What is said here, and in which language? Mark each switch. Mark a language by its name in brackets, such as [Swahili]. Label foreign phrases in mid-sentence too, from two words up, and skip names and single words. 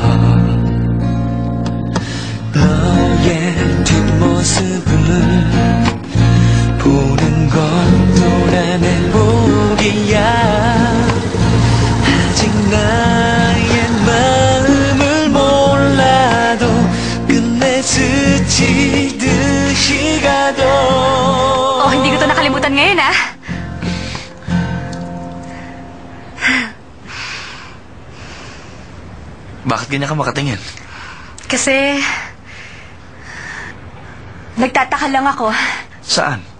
[Korean] 너의 뒷모습을 보는 것도 난 행복이야 아직 나의 마음을 몰라도 끝내 스치듯이 가도 [Filipino] hindi ko to nakalimutan ngayon, ah. Bakit ganyan ka makatingin? Kasi... nagtataka lang ako. Saan?